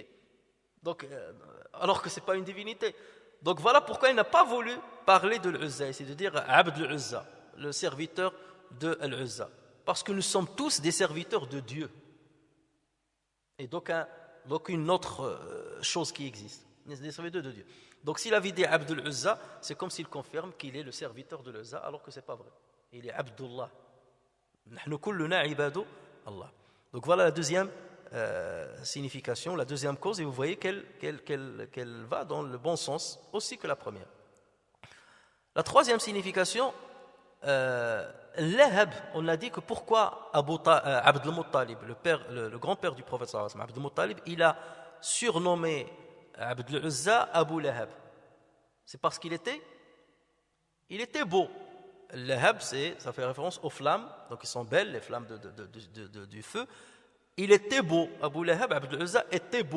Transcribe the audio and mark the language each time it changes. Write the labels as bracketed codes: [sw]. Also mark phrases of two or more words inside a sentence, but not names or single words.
[fr] Donc, alors que ce n'est pas une divinité. Donc voilà pourquoi il n'a pas voulu parler de l'Uzza, c'est de dire Abd l'Uzza, le serviteur de l'Uzza. Parce que nous sommes tous des serviteurs de Dieu. Et donc une autre chose qui existe, des serviteurs de Dieu. Donc s'il avait dit Abd l'Uzza, c'est comme s'il confirme qu'il est le serviteur de l'Uzza, alors que ce n'est pas vrai. Il est Abdullah. [ar] نحن كلنا عباد الله. [fr] Donc voilà la deuxième signification, la deuxième cause, et vous voyez qu'elle va dans le bon sens aussi que la première. La troisième signification, Lahab, on a dit que pourquoi Abd al-Muttalib, le grand-père du prophète [ar] صلى الله عليه وسلم, [fr] Abd al-Muttalib, il a surnommé Abd al-Uzza Abu Lahab. C'est parce qu'il était beau. Lahab, ça fait référence aux flammes, donc ils sont belles, les flammes du feu. Il était beau, Abu Lahab, Abdul Uzza était beau.